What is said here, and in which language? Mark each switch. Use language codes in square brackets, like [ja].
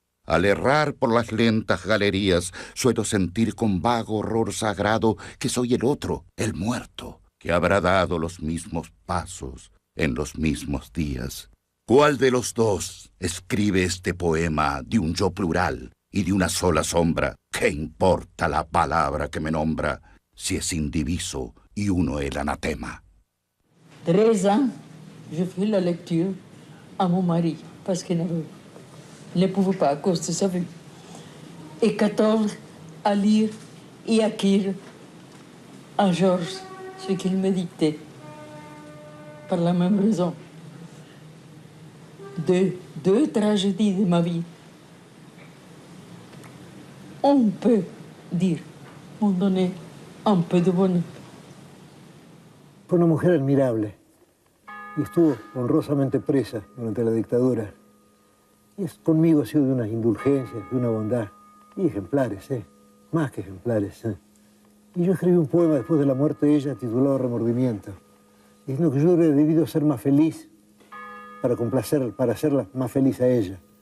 [es] Al errar por las lentas galerías, suelo sentir con vago horror sagrado que soy el otro, el muerto, que habrá dado los mismos pasos en los mismos días. ¿Cuál de los dos escribe este poema de un yo plural y de una sola sombra? ¿Qué importa la palabra que me nombra si es indiviso y uno el anatema? [fr] 13 ans, je fais la lecture à mon mari, parce qu'il ne pouvait pas à cause de sa vue. Et 14 à lire et à écrire à Georges ce qu'il me dictait, par la même raison. Deux tragédies de ma vie. On peut dire, m'ont donné un peu de bonheur. [es] Fue una mujer admirable y estuvo honrosamente presa durante la dictadura. Y conmigo ha sido de unas indulgencias, de una bondad, y ejemplares, más que ejemplares. Y yo escribí un poema después de la muerte de ella titulado Remordimiento, diciendo que yo hubiera debido ser más feliz para hacerla más feliz a ella.